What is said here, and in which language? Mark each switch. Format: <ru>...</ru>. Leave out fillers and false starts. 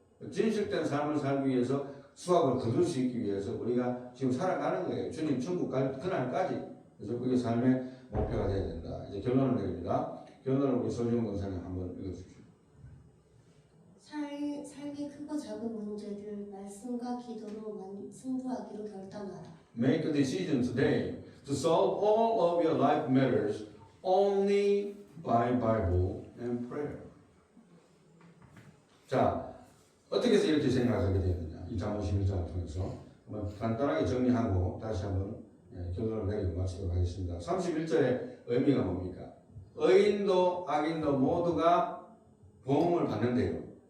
<ko>진실된 삶을 살기 위해서 수확을 거둘 수 있기 위해서 우리가 지금 살아가는 거예요. 주님 천국 갈 그날까지. 그래서 그게 삶의 목표가 돼야 된다. 이제 결론을 내립니다. 결론을 우리 소지훈 권사님 한번 읽어주십시오. 삶의 크고 작은 문제를 말씀과 기도로 승부하기로 결단하라.</ko> <en>Make a decision today to solve all of your life matters only by Bible and prayer.</en> <ko>자, 어떻게 해서 이렇게 생각하게 되느냐? 이 잠언 11장을 통해서 한번 간단하게 정리하고 다시 한번 결론을 내리고 마치도록 하겠습니다. 31절의 의미가 뭡니까? 의인도 악인도 모두가 보응을 받는데요.</ko>